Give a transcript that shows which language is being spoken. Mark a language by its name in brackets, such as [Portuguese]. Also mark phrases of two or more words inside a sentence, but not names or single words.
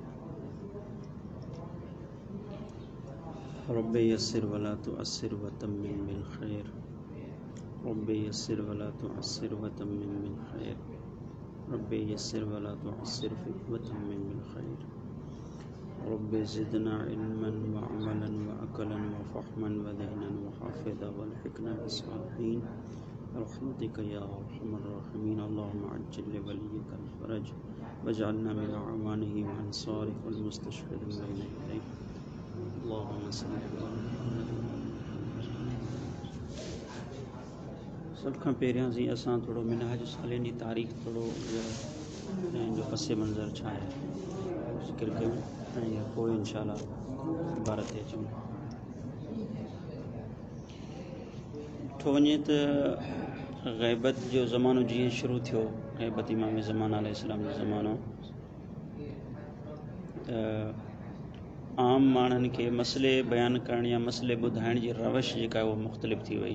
[Arabic] رب يسر ولا تعسر وتمم بالخير. رب يسر ولا تعسر وتمم بالخير. رب يسر ولا تعسر وتمم بالخير. رب زدنا علما وعملا وعقلا وفهما ودينا وحافظة وألحقنا بالصالحين برحمتك يا أرحم الراحمين. اللهم عجل لوليك الفرج واجعلنا من أعوانه وأنصاره والمستشهدين بين يديه. اللهم صل على محمد. [Sindhi] सब खां पहिरियां जी असां थोरो मिनहाज सालिन जी तारीख़ थोरो जो पस मंज़र छा आहे ज़िक्र कयूं ऐं पोइ इंशाअल्लाह ॿार ते अचूं। ॾिठो वञे त ग़ैबत जो ज़मानो जीअं शुरू थियो, ग़ैबत इमाम ज़मान अलैहिस्सलाम जो ज़मानो, त आम माण्हुनि खे मसइले बयानु करण या मसइले ॿुधाइण जी रवश जेका आहे उहा मुख़्तलिफ़ थी वई।